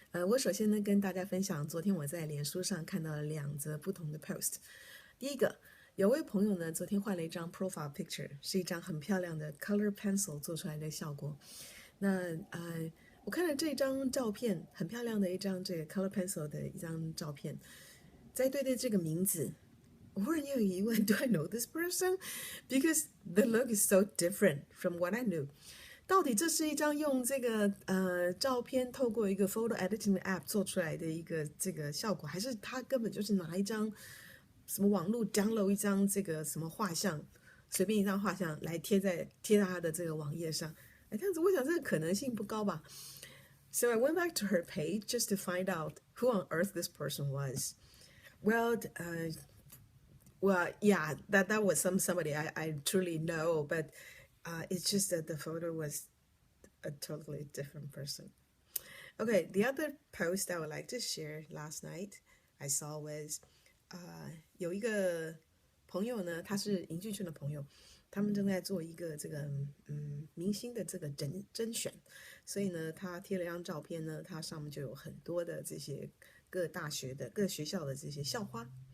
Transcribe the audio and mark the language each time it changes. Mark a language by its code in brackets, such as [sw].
[zh] 我首先呢跟大家分享，昨天我在脸书上看到了2则不同的 post。第一个，有位朋友呢昨天换了一张 profile picture，是一张很漂亮的 color pencil 做出来的效果。那我看了这张照片，很漂亮的一张这个 color pencil 的一张照片，再对这个名字。我忽然间有疑问， [en] Do I know this person? Because the look is so different from what I knew. [zh] 到底这是一张用这个照片透过一个 photo editing 的 app 做出来的一个这个效果，还是他根本就是拿一张什么网络 download 一张这个什么画像，随便一张画像来贴在他的这个网页上？这样子，我想这个可能性不高吧。 [en] So I went back to her page just to find out who on earth this person was. Well, yeah, that was somebody I truly know, but it's just that the photo was a totally different person. Okay, the other post I would like to share last night I saw was [zh] 有一个朋友呢，他是影剧圈的朋友，他们正在做一个这个明星的这个甄选，所以呢，他贴了一张照片呢，它上面就有很多的这些各大学的各学校的这些校花。